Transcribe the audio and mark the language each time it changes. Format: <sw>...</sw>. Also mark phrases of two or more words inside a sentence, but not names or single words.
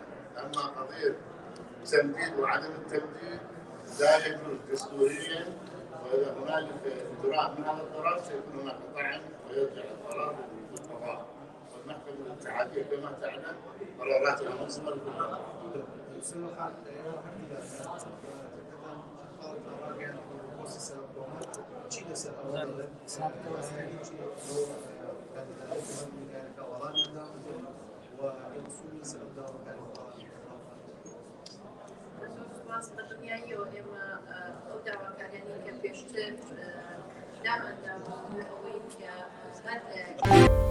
<ar>أما قضية تمديد وعدم التمديد لا يجوز دستوريا، وإذا هنالك إجراء من هذا القرار سيكون هناك طعن ويرجع القرار للقضاء والمحكمة الاتحادية كما تعلم قراراتها منصبة للقضاء.</ar> <ckb>دنیایی و ئێمە ئەو داواکاریانی کە پێشتر دامەدا بوو ئەوەی کە</ckb>